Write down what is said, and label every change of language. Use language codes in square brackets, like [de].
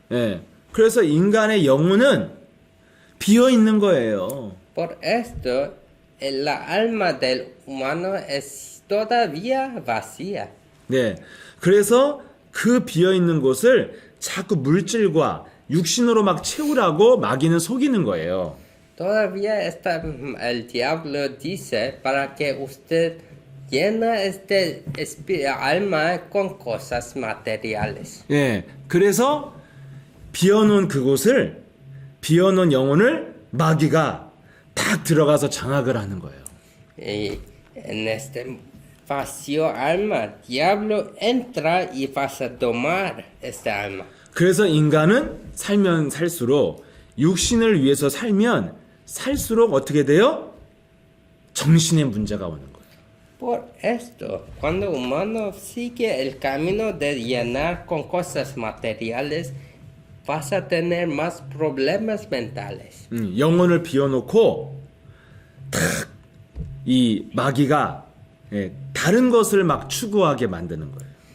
[ko] 예, 그래서 인간의 영혼은 비어 있는 거예요. [es] Por esto, la alma del humano es todavía vacía. [ko] 네, 그래서 그 비어 있는 곳을 자꾸 물질과 육신으로 막 채우라고 마귀는 속이는 거예요. [es] Todavía el diablo dice para que usted llena este alma con cosas materiales. [ko] 예, 그래서 비어놓은 그곳을 비어놓은 영혼을 마귀가 딱 들어가서 장악을 하는 거예요. [es] Y en este vacío alma, diablo entra y vas a domar este alma. [ko] 그래서 인간은 살면 살수록 육신을 위해서 살면 살수록 어떻게 돼요? 정신의 문제가 오는 거예요. [es] Por esto, cuando humano sigue el camino de llenar con cosas materiales, vas a tener más problemas mentales. [ko] 영혼을 비워놓고 탁 이 마귀가 다른 것을 막 추구하게 만드는 거예요.